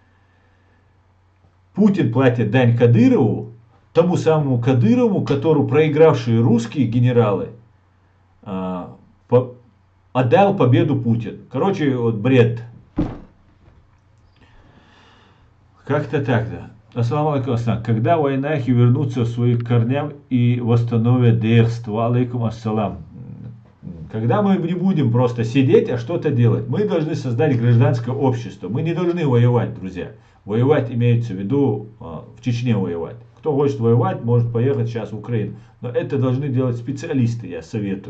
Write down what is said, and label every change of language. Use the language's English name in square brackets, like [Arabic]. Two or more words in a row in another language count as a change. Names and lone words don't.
[Russian] Путин платит дань Кадырову, тому самому Кадырову, которому проигравшие русские генералы отдал победу Путин. Короче, вот бред. Как-то так, да. [Arabic] السلام عليكم السلام. [Russian] Когда войнахи вернутся в свои корням и восстановят дерство? [Arabic] عليكم السلام. [Russian] Когда мы не будем просто сидеть, а что-то делать. Мы должны создать гражданское общество. Мы не должны воевать, друзья. Воевать имеется в виду в Чечне воевать. Кто хочет воевать, может поехать сейчас в Украину. Но это должны делать специалисты, я советую.